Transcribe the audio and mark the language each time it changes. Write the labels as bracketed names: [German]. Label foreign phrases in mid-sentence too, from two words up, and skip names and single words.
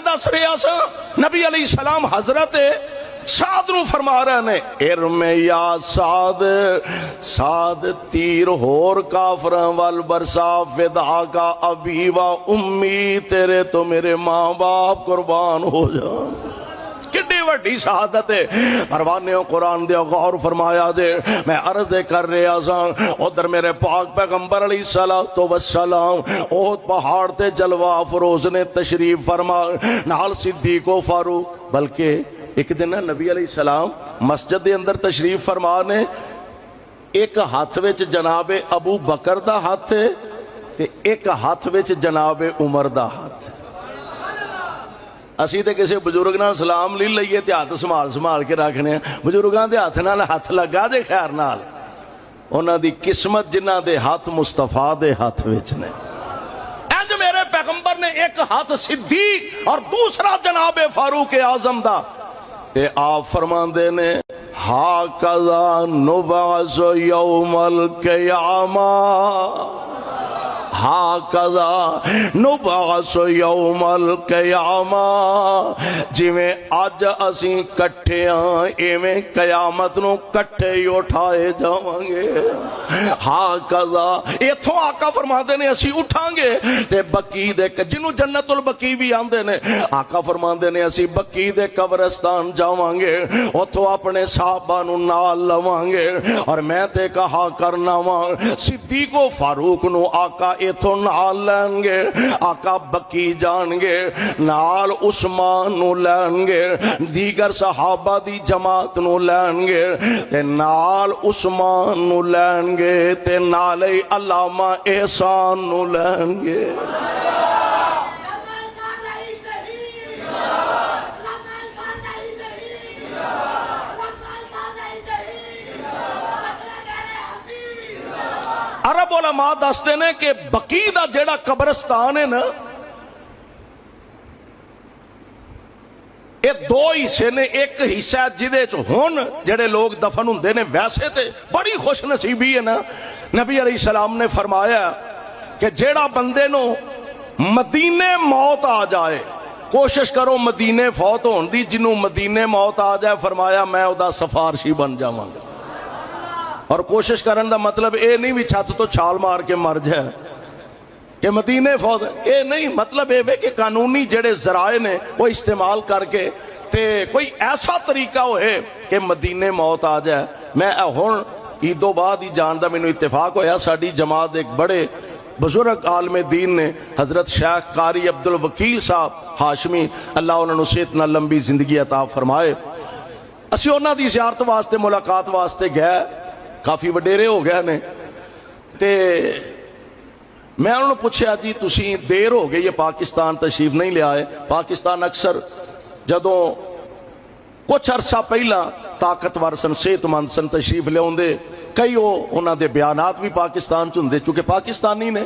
[Punjabi] دس رہا سا نبی [Arabic] علیہ السلام [Punjabi] حضرت سعد نو فرما رہے نے [Arabic] ارم یا سعد [Punjabi] سعد تیر ہور کافراں وال برسا فدا [Arabic] کا ابی و امی [Punjabi] تیرے تو میرے ماں باپ قربان ہو جان کڈی وڈی شہادت ہے پروانے قرآن دے غور فرمایا دے میں عرض کر رہا سا ادھر میرے پاک پیغمبر [Arabic] علیہ السلام [Punjabi] احد پہاڑ تے جلوہ افروز نے تشریف فرما نال صدیق و فاروق بلکہ ایک دن نبی [Arabic] علیہ السلام [Punjabi] مسجد دے اندر تشریف فرما نے ایک ہاتھ وچ جناب ابو بکر دا ہاتھ ہے تے ایک ہاتھ وچ جناب عمر دا ہاتھ ہے اسی تے کسی بزرگ نال سلام لے لئیے تے ہاتھ سنبھال سنبھال کے رکھنے ہیں. بزرگاں دے ہاتھ نال ہاتھ لگا دے خیر نال. انہاں دی قسمت جنہاں دے ہاتھ مصطفیٰ دے ہاتھ وچ نے. اج میرے پیغمبر نے ایک ہاتھ صدیق اور دوسرا جناب فاروق اعظم دا. تے آپ فرماندے نے [Arabic] ہاکذا نبعث یوم القیامہ ہاکذا نبعث یوم القیامہ. [Punjabi] جویں اج اسیں کٹھے ہاں ایویں قیامت نو کٹھے ہی اٹھائے جاواں گے. ہاکذا ایتھوں آقا فرماندے نے اسی اٹھاں گے تے بقیع دے جنوں جنت البقیع بھی آندے نے. آقا فرماندے نے اسی بقیع دے قبرستان جاواں گے اوتھوں اپنے صحابہ نو نال لواں گے. اور میں تے کہا کرنا وا صدیق و فاروق نو آقا ایتھوں نال لین گے. آقا بقیع جان گے نال عثمان نو لین گے دیگر صحابہ دی جماعت نو لین گے تے نال عثمان نو لین گے تے نال علامہ احسان نو لین گے. عرب علماء دستے نے کہ بقیع دا جیڑا قبرستان ہے نا یہ دو حصے نے. ایک حصہ جدے چ ہن جڑے لوگ دفن ہوندے نے ویسے تے بڑی خوش نصیبی ہے نا. نبی [Arabic] علیہ السلام [Punjabi] نے فرمایا کہ جیڑا بندے نو مدینے موت آ جائے کوشش کرو مدینے فوت ہون دی. جنوں مدینے موت آ جائے فرمایا میں او دا سفارشی بن جاواں گا. اور کوشش کرن دا مطلب اے نہیں بھی چھت تو چھال مار کے مر جائے کہ مدینے فوت. اے نہیں مطلب اے کہ قانونی جڑے ذرائع نے وہ استعمال کر کے تے کوئی ایسا طریقہ ہوئے کہ مدینے موت آ جائے. میں ہن عیدوں بعد ہی جاندا مینوں اتفاق ہویا ساڈی جماعت ایک بڑے بزرگ عالم دین نے حضرت شیخ قاری عبد الوکیل صاحب ہاشمی اللہ انہاں نوں صحت نال لمبی زندگی عطا فرمائے. اسی انہاں دی زیارت واسطے ملاقات واسطے گئے. کافی وڈیرے ہو گئے نے تے میں انہوں نے پوچھا جی تسی دیر ہو گئی یہ پاکستان تشریف نہیں لے آئے. پاکستان اکثر جدوں کچھ عرصہ پہلا طاقتور سن صحت مند سن تشریف لے آندے کئی انہاں دے بیانات بھی پاکستان چندے چونکہ پاکستانی نے.